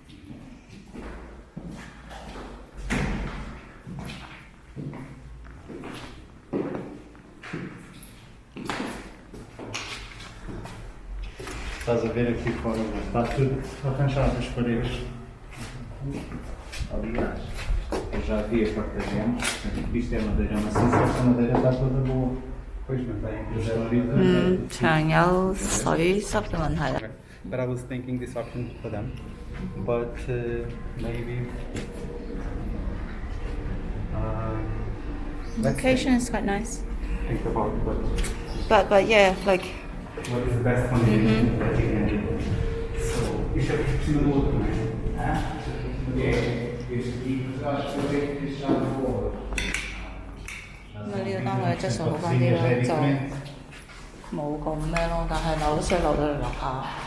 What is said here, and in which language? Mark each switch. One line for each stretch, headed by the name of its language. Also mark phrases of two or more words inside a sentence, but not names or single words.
Portuguese: Estás a ver aqui fora, está tudo arranjado as paredes. Aliás, eu já vi a porta-gemas, isto é madeira maciça, esta madeira está toda boa. Pois não tem
Cantonese: 牆有水濕嘅問題啦。
English: But I was thinking this option for them, but maybe. Location is quite nice. Think about it, But yeah, like. What is the best combination that you can do? So,
Portuguese: isto é por cima do outro, não é? Este aqui, acho que eu tenho que deixar de boa.
Cantonese: 啊呢個單位質素好翻啲咯，就冇咁咩咯，但係樓即係樓到嚟樓下。